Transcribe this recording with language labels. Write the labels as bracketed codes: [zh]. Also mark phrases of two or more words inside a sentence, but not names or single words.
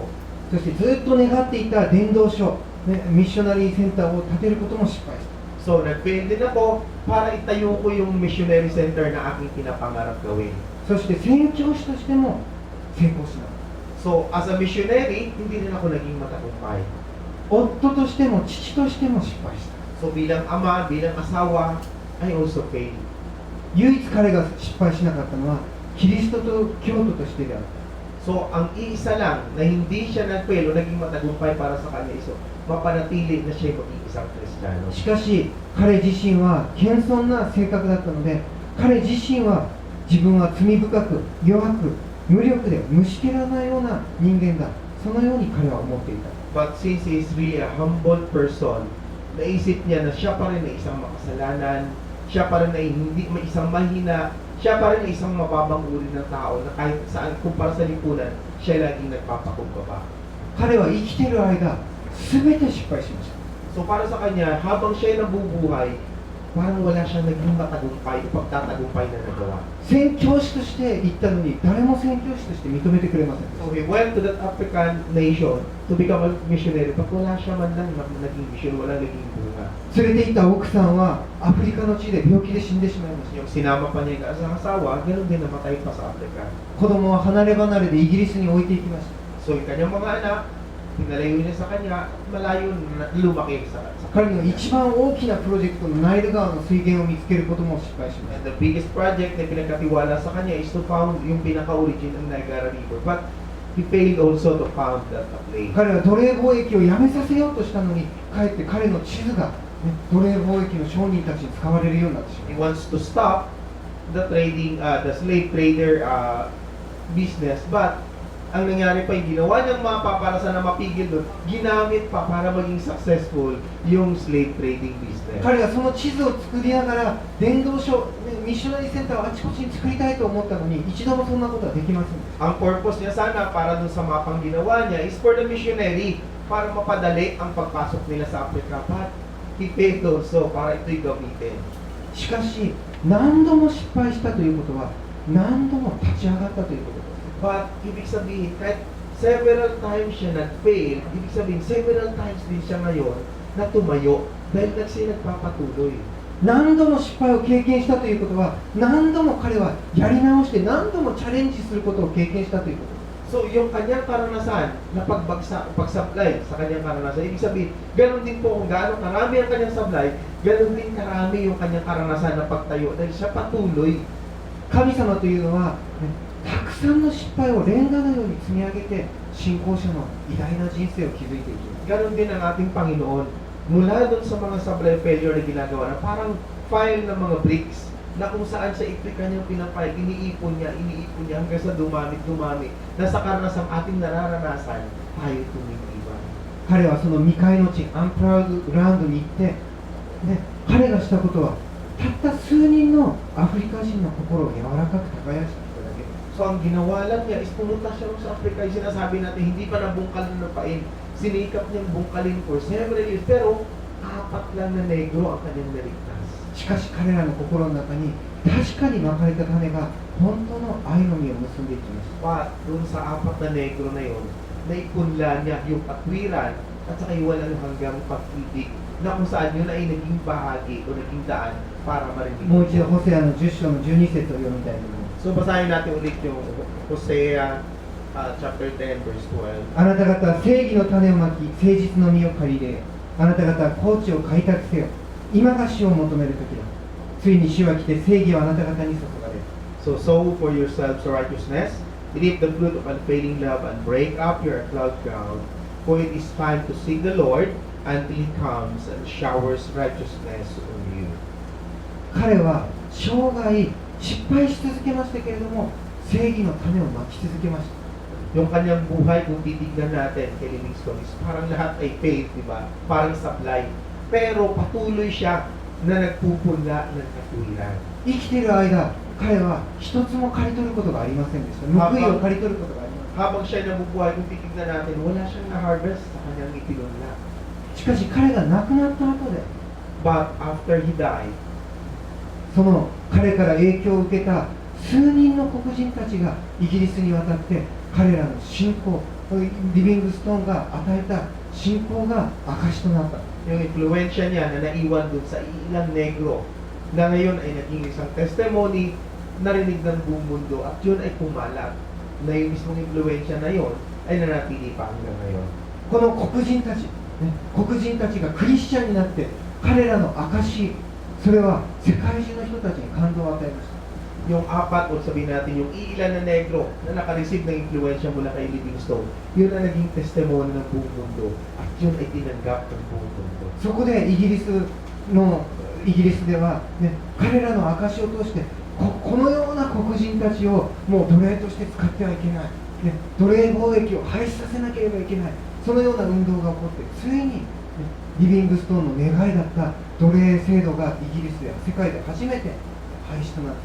[ja] そしてずっと願っていた伝道所、 [en] missionary center [ja] を建てることも失敗した。 [tl] So nag-fail din ako para itayo ko yung [en] missionary center [tl] na aking pinapangarap gawin. [ja] そして宣教師としても成功しなかった。 [en] So as a missionary, [tl] hindi rin ako naging matagumpay. [ja] 夫としても父としても失敗した。 [tl] So bilang ama, bilang asawa, [en] I also failed. [ja] 唯一彼が失敗しなかったのはキリストと教徒としてであった。 [tl] So ang iisa lang na hindi siya nag-fail o naging matagumpay para sa kanya iso, mapanatili na siya maging isang Kristiyano. [ja] しかし彼自身は謙遜な性格だったので、彼自身は自分は罪深く弱く無力で虫けらなような人間だ、そのように彼は思っていた。 [en] But since he is really a humble person, [tl] naisip niya na siya pa rin ay isang makasalanan, siya pa rin ay hindi may isang mahina, siya pa rin ay isang mababang uri ng tao na kahit saan kumpara sa lipunan, siya laging nagpapakumbaba. [ja] 彼は生きている間全て失敗しました。 [tl] So para sa kanya, habang siya ay nabubuhay, parang wala siyang naging matagumpay o pagtatagumpay na nagawa. [ja] 宣教師として行ったのに誰も宣教師として認めてくれません。 [en] So he went to that African nation to become a missionary, but [tl] wala siya man lang naging mission, wala naging bunga. [ja] 連れて行った奥さんはアフリカの地で病気で死んでしまいました。 [tl] Yung sinama pa niya yung asawa, ganoon din namatay pa sa Africa. [ja] 子供は離れ離れでイギリスに置いていきました。 [tl] So yung kanyang mga anak, pinalayo niya sa kanya, malayo na lumaki sa [ja] 彼の一番大きなプロジェクトのナイル川の水源を見つけることも失敗しまし [en] And the biggest project [tl] na pinagkatiwala sa kanya [en] is to found [tl] yung pinaka-origin ng [en] Niagara River. But he failed also to found that place. [ja] た。彼は奴隷貿易をやめさせようとしたのに、かえって彼の地図が、奴隷貿易の商人たちに使われるようになってしま [en] He [ja] う。 [en] wants to stop the trading, the slave trader business. [tl] But ang nangyari pa, yung ginawa niyang mapa para sana mapigil doon, ginamit pa para maging successful yung [en] slave trading business. [ja] 彼はその地図を作りながら伝道所、 [en] missionary center [ja] をあちこちに作りたいと思ったのに一度もそんなことはできませんでした。 [tl] Ang purpose niya sana para dun sa mapang ginawa niya is [en] for the missionary [tl] para mapadali ang pagpasok nila sa Africa. [en] But he failed also [tl] para ito'y gamitin. [ja] しかし何度も失敗したということは何度も立ち上がったということです。 [tl] But ibig sabihin, kahit [en] several times [tl] siya nag-fail, ibig sabihin [en] several times [tl] din siya ngayon na tumayo dahil nagpapatuloy. [ja] 何度も失敗を経験したということは何度も彼はやり直して何度もチャレンジすることを経験したということ [tl] So yung kanyang karanasan na pagsablay sa kanyang karanasan, ibig sabihin, ganoon din po kung gaano karami ang kanyang sablay, ganoon din karami yung kanyang karanasan na pagtayo dahil siya patuloy. [ja] 神様というのは、たくさんの失敗をレンガのように積み上げて信仰者の偉大な人生を築いていきます。 [tl] Ganon din ang ating Panginoon. Mula doon sa mga sablay failure na ginagawa na parang file ng mga bricks na kung saan siya ito'y kanyang pinapay, iniipon niya hanggang sa dumami, na sa karanasang ating nararanasan, tayo tumigiban. [ja] 彼はその未開の地 [en] unploughed land [ja] に行って、彼がしたことはたった数人のアフリカ人の心を柔らかく耕した人だけです。 [tl] So ang ginawa lang niya is pumunta siya sa Africa, yung sinasabi natin, hindi pa nabungkal na lupain. Sinikap niyang bungkalin [en] for several years, [tl] pero 4 lang na negro ang kanyang naligtas. [ja] しかし彼らの心の中に確かにまかれた種が本当の愛の実を結んでいきました。 [tl] But doon sa 4 na negro na yun, naipunla niya yung katwiran at saka yung walang hanggang pag-ibig na kung saan yun ay naging bahagi o naging daan para marinig. [ja] もう一度ホセアの10章の12節を読みたいと思います。 [tl] So basahin natin ulit yung Hosea [en] chapter 10 verse 12. [ja] あなた方は正義の種をまき誠実の実を借り入れよ。あなた方は高地を開拓せよ。今が主を求める時だ。ついに主は来て正義はあなた方に注がれる。 [en] So sow for yourselves righteousness Eat the fruit of unfailing love and break up your cloud ground, for it is time to seek the Lord until He comes and showers righteousness on you. [ja] 彼は生涯失敗し続けましたけれども、正義の種をまき続けました。 [tl] Yung kanyang buhay, kung titignan natin kay Livingstone, is parang lahat ay faith, di ba? Parang supply. Pero patuloy siya na nagpupunla ng katwiran. [ja] 生きている間、彼は一つも刈り取ることがありませんでした。報いを刈り取ることがありません。 [tl] Habang siya nabubuhay, kung titignan natin, wala siyang na-harvest sa kanyang ipinunla. [ja] しかし彼が亡くなった後で、 [en] But after he died, [ja] その彼から影響を受けた数人の黒人たちがイギリスに渡って彼らの信仰、リビングストーンが与えた信仰が証となった。 [tl] yung influensya niya na naiwan dun sa ilang negro na ngayon ay naging isang testimony narinig ng buong mundo at yun ay pumalat na yung mismong influensya na yun ay nanatili pa hanggang ngayon. [ja] この黒人たち、黒人たちがクリスチャンになって彼らの証、それは世界中の人たちに感動を与えました。 [tl] Yung apat o sabihin natin yung ilan na negro na nakareceive ng influensya mula kay Livingstone, yun ang naging testimony ng buong mundo at yun ay tinanggap ng buong mundo. [ja] そこでイギリスでは、彼らの証を通してこのような黒人たちをもう奴隷として使ってはいけない、奴隷貿易を廃止させなければいけない、そのような運動が起こってついに、リビングストーンの願いだった奴隷制度がイギリスや世界で初めて廃止となった。